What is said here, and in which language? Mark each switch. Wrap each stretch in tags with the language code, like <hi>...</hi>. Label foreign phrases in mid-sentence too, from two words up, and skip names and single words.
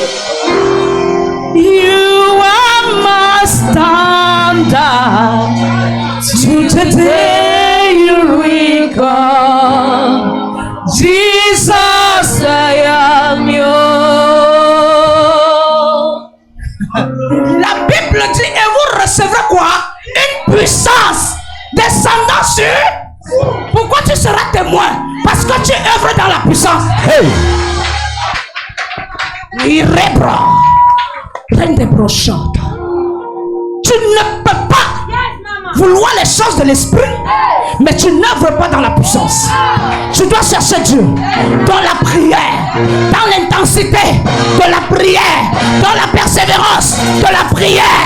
<en>You are my standard. Till the day you recall, Jesus, I am yours.</en> <fr>La Bible dit, et vous recevrez quoi? Une puissance descendant sur. Pourquoi tu seras témoin? Parce que tu œuvres dans la puissance. Hey! Irébra, rende brochante. Tu ne peux pas vouloir les choses de l'esprit, mais tu n'œuvres pas dans la puissance. Tu dois chercher Dieu dans la prière, dans l'intensité de la prière, dans la persévérance de la prière.</fr>